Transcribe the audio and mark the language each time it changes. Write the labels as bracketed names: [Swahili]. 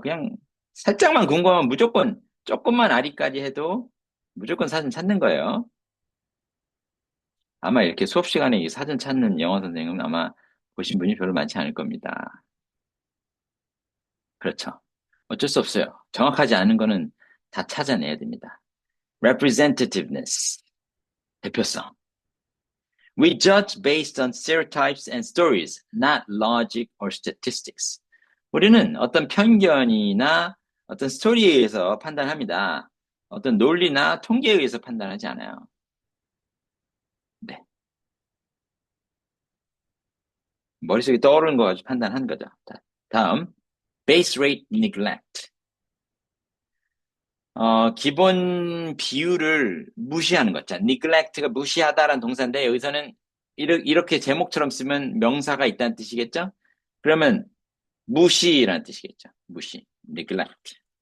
[Korean] 그냥 살짝만 궁금하면 무조건 조금만 아리까지 해도 무조건 사전 찾는 거예요. 아마 이렇게 수업 시간에 이 사전 찾는 영어 선생님은 아마 보신 분이 별로 많지 않을 겁니다. 그렇죠. 어쩔 수 없어요. 정확하지 않은 거는 다 찾아내야 됩니다. [English] representativeness. 대표성. We judge based on stereotypes and stories, not logic or statistics. [Korean] 우리는 어떤 편견이나 어떤 스토리에 의해서 판단합니다. 어떤 논리나 통계에 의해서 판단하지 않아요. 네. 머릿속에 떠오르는 거 가지고 판단하는 거죠. [English] 다음, base rate neglect. [Korean] 기본 비율을 무시하는 것. 자, neglect가 무시하다라는 동사인데 여기서는 이렇게 제목처럼 쓰면 명사가 있다는 뜻이겠죠? 그러면 무시라는 뜻이겠죠. 무시, neglect.